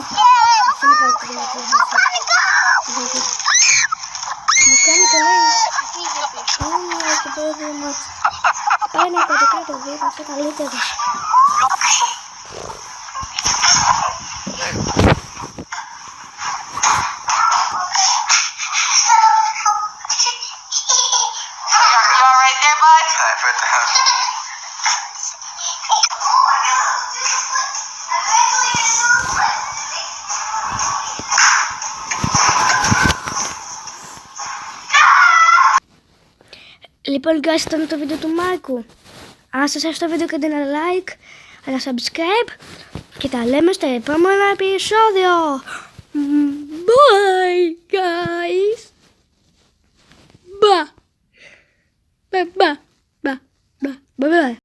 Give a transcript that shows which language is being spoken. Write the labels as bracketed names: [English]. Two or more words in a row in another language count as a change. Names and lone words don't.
[Greek] Αυτό είναι πάρα πολύ μεγάλο. Μου κάνει καλά. Πάμε και πέρα δύο μάτς. Πάει να κάτω κάτω, θα είσαι καλύτερος. [English] You all right there, bud? I bet the house. [Greek] Λοιπόν, guys, ήταν το βίντεο του Μάρκου. Αν σας άρεσε το βίντεο, κάντε ένα like, ένα subscribe και τα λέμε στο επόμενο επεισόδιο. [English] Bye, guys. Bye. Bye, bye, bye, bye, bye.